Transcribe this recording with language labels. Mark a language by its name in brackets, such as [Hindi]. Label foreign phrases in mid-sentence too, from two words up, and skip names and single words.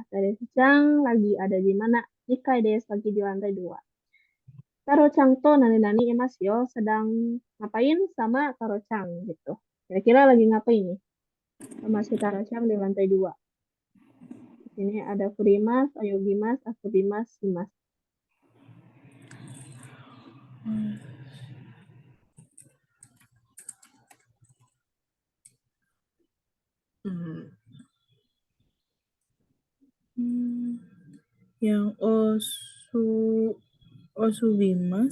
[Indonesian] Teresa-chan lagi ada di mana? [Japanese] Ikai desu [Indonesian] lagi di lantai 2. [Japanese] Taro-chan to nani-nani imasu yo [Indonesian] sedang ngapain sama Taro-chan gitu. Kira-kira lagi ngapain nih? Sama si Taro-chan di lantai 2. Di sini ada [Japanese] Furimas, Ayogimas, Asubimas, Shimas. [Indonesian] Yang Osubimas.